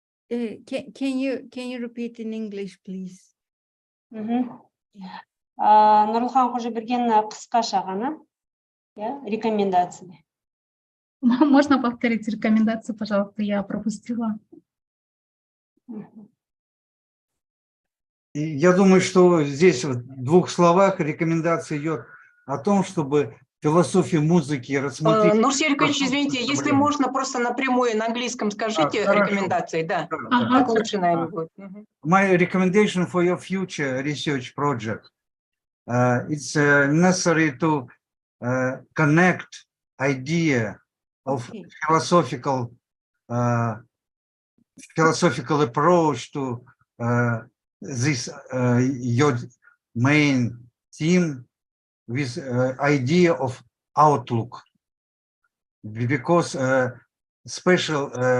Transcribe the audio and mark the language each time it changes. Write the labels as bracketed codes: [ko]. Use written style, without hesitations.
[en] Can you repeat in English, please? [kk] Нурлхан Хожиберген қысқаша ғана, рекомендации. [ru] Можно повторить рекомендации, пожалуйста, я пропустила. Я думаю, что здесь в двух словах рекомендация идет о том, чтобы философию музыки рассмотреть. Нур Серикович, извините, если можно, просто напрямую на английском скажите рекомендации, да. Так лучше, наверное, будет. [en] My recommendation for your future research project, it's necessary to connect idea of philosophical approach to this your main theme with idea of outlook, because special